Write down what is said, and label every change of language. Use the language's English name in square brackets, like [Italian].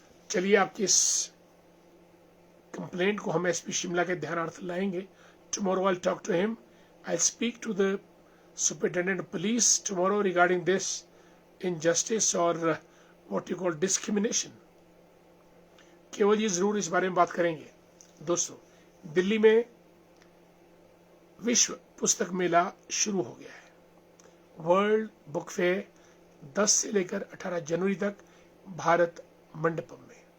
[Hindi] चलिए आपकी इस कंप्लेंट को हम SP शिमला के ध्यानार्थ लाएंगे। [English] Tomorrow I'll talk to him. I'll speak to the Superintendent of Police tomorrow regarding this injustice or what you call discrimination. [Hindi] केवल जी जरूर इस बारे में बात करेंगे। दोस्तों, दिल्ली में विश्व पुस्तक मेला शुरू हो गया है। वर्ल्ड बुक फेयर 10 से लेकर 18 जनवरी तक भारत मंडपम में।